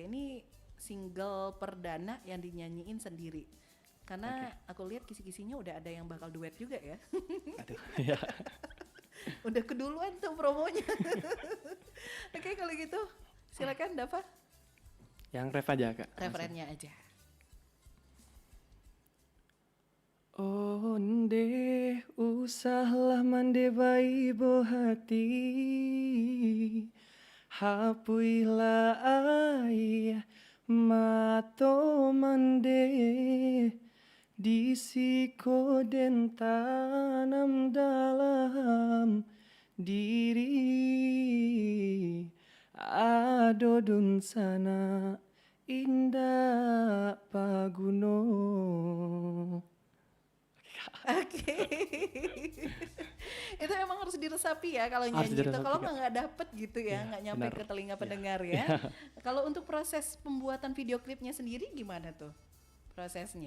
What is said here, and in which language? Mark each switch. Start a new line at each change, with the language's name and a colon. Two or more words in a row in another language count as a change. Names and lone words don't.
Indonesian: Ini single perdana yang dinyanyiin sendiri. Karena aku lihat kisi-kisinya udah ada yang bakal duet juga ya. Aduh, ya. Udah keduluan tuh promonya. Oke kalau gitu silakan Dava. Yang ref aja kak. Referennya aja.
Minangkabau: Onde usahlah mande baibo hati, hapuilah ai mato mande, disiko den tanam dalam diri, adodun sana indah paguno.
Indonesian: Oke. Itu emang harus diresapi ya kalau Harus nyanyi itu. diresapi, Kalau Kak. nggak dapet gitu ya, nggak nyampe benar. ke telinga Iya. pendengar ya. Kalau untuk proses pembuatan video klipnya sendiri gimana tuh prosesnya?